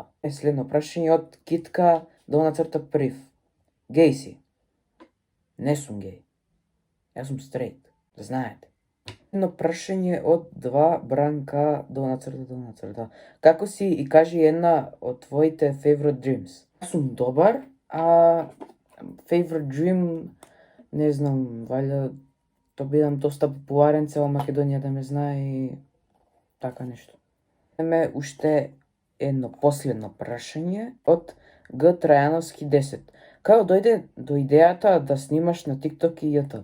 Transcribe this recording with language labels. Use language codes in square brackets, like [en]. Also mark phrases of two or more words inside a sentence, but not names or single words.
[mk] Следно прашање од Китка _Прив. Геј си? Не сум геј. Јас сум стрейт, да знаете. Едно прашање од 2 Бранка _. Како си и кажи една од твоите [en] favorite dreams? [mk] Јас сум добар, а [en] favorite dream, [mk] не знам, валјда да бидам доста популарен, цела Македонија да ме знае и така нешто. Имаме уште едно последно прашање од Г. Трајановски 10. Како дојде до идејата да снимаш на TikTok и ЈТ?